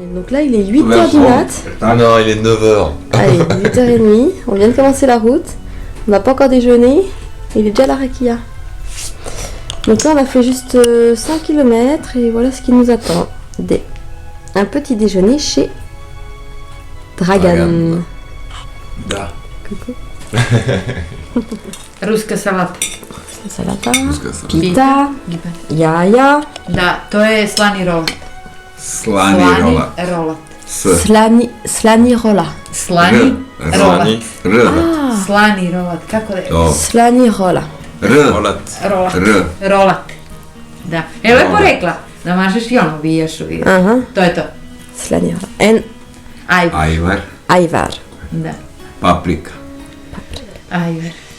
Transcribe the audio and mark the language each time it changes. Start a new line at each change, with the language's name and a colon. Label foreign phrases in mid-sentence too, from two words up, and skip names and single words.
French: Donc là, il est 8h du mat. Ah non, il est 9h. Allez, 8h30. On vient de commencer la route. On n'a pas encore déjeuné. Il est déjà à la rakia. Donc là, on a fait juste 5 km et voilà ce qui nous attend. Un petit déjeuner chez Dragan.
Serbian: Da.
French: Coucou.
Serbian: Ruska salata. Salata, Ruska salata. pita, jaja, Da, to je slani rolat. Slani rola. rolat. S. slani rola. Slani R. rolat. R. Slani rolat. Kako da je? O. Slani rola. R. Rolat. Rolat. R. Rolat. Da. E, lepo rekla. Da mažeš i ono bijaš uvijek. Aha, To je to. slani rola. En Ajvar. ajvar. Da. Paprika. Ajver.